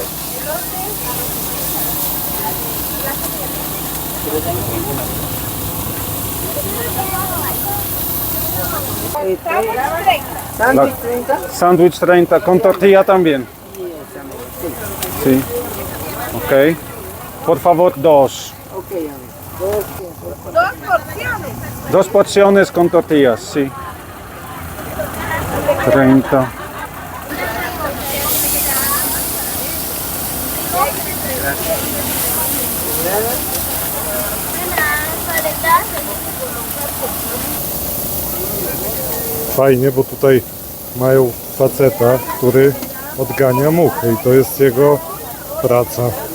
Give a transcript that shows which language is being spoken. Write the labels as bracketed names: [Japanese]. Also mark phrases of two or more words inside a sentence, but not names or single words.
[Spanish] Sándwich 30, con tortilla también. Sí. Ok. Por favor, dos. Dos porciones. Dos porciones con tortillas, sí. 30. [Polish] Fajnie, bo tutaj mają faceta, który odgania muchy i to jest jego praca.